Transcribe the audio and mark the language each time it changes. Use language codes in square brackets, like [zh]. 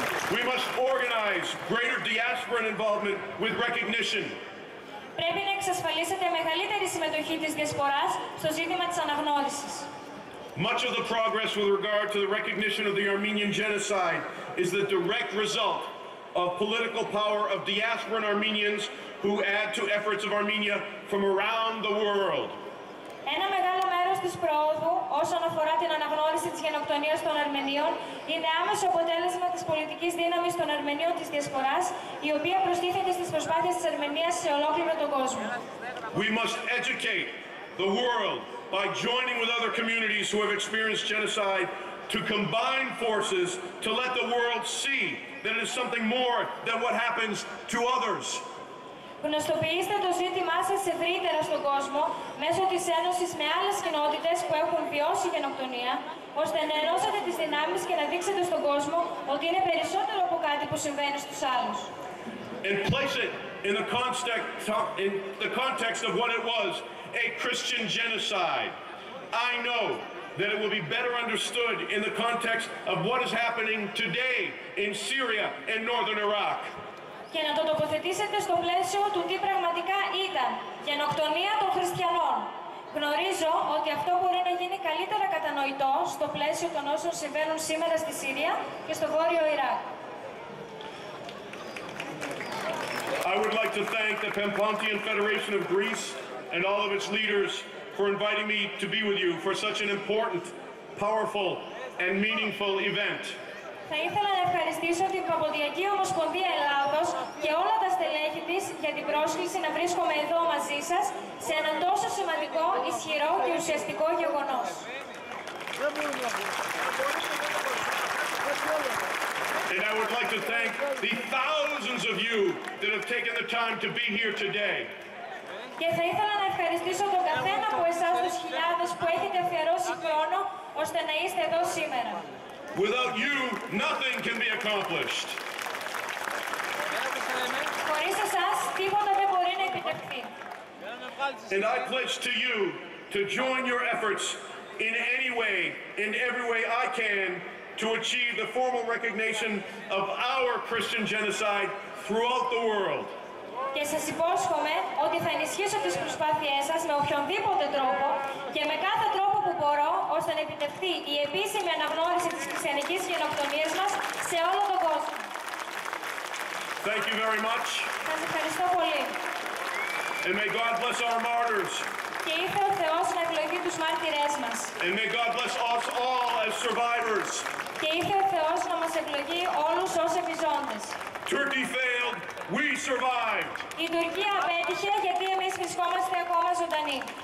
[en] We must organize greater diasporan involvement with recognition. [el] Πρέπει να εξασφαλίσετε μεγαλύτερη συμμετοχή της διασποράς στο ζήτημα της αναγνώρισης. [en] Much of the progress with regard to the recognition of the Armenian genocide is the direct result of political power of diasporan Armenians who add to efforts of Armenia from around the world. [el] Ένα μεγάλο μέρος της προόδου όσον αφορά την αναγνώριση της γενοκτονίας των Αρμενίων είναι άμεσο αποτέλεσμα της πολιτικής δύναμης των Αρμενίων της Διασποράς, η οποία προστίθεται στις προσπάθειες της Αρμενίας σε ολόκληρο τον κόσμο. [en] We must educate the world by joining with other communities who have experienced genocide to combine forces to let the world see that it is something more than what happens to others. [el] Γνωστοποιήστε το ζήτημά σας ευρύτερα στον κόσμο μέσω της ένωσης με άλλες κοινότητες που έχουν βιώσει γενοκτονία, ώστε να ενώσετε τις δυνάμεις και να δείξετε στον κόσμο ότι είναι περισσότερο από κάτι που συμβαίνει στους άλλους. [en] And place it in the context of what it was, a Christian genocide. I know that it will be better understood in the context of what is happening today in Syria and northern Iraq. [el] Και να το τοποθετήσετε στο πλαίσιο του τι πραγματικά ήταν γενοκτονία των χριστιανών. Γνωρίζω ότι αυτό μπορεί να γίνει καλύτερα κατανοητό στο πλαίσιο των όσων συμβαίνουν σήμερα στη Συρία και στο βόρειο Ιράκ. [en] I would like to thank the Pampontian Federation of Greece and all of its leaders for inviting me to be with you for such an important, powerful, and meaningful event. [el] Θα ήθελα να ευχαριστήσω την Παμποντιακή Ομοσπονδία Ελλάδος και όλα τα στελέχη της για την πρόσκληση να βρίσκομαι εδώ μαζί σας σε ένα τόσο σημαντικό, ισχυρό και ουσιαστικό γεγονός. [en] And I would like to thank the thousands of you that have taken the time to be here today. [el] Και θα ήθελα να ευχαριστήσω τον καθένα από εσάς τους χιλιάδες που έχετε αφιερώσει χρόνο ώστε να είστε εδώ σήμερα. [en] Without you, nothing can be accomplished. [el] Χωρίς εσάς, τίποτα δεν μπορεί να επιτευχθεί. [en] And I pledge to you to join your efforts in any way, in every way I can, to achieve the formal recognition of our Christian genocide throughout the world. [el] Και σας υπόσχομαι ότι θα ενισχύσω τις προσπάθειές σας με οποιονδήποτε τρόπο και με κάθε τρόπο που μπορώ ώστε να επιτευχθεί η επίσημη αναγνώριση της χριστιανικής γενοκτονίας μας σε όλο τον κόσμο. [en] Thank you very much. [el] Σας ευχαριστώ πολύ. [en] And may God bless our martyrs. [el] Και ήρθε ο Θεός να ευλογεί τους μάρτυρές μας. [en] And may God bless us all as survivors. [el] Και ήρθε ο Θεός να μας ευλογεί όλους ως επιζώντες. [en] Turkey failed, we survived. [el] Η Τουρκία απέτυχε γιατί εμείς βρισκόμαστε ακόμα ζωντανοί.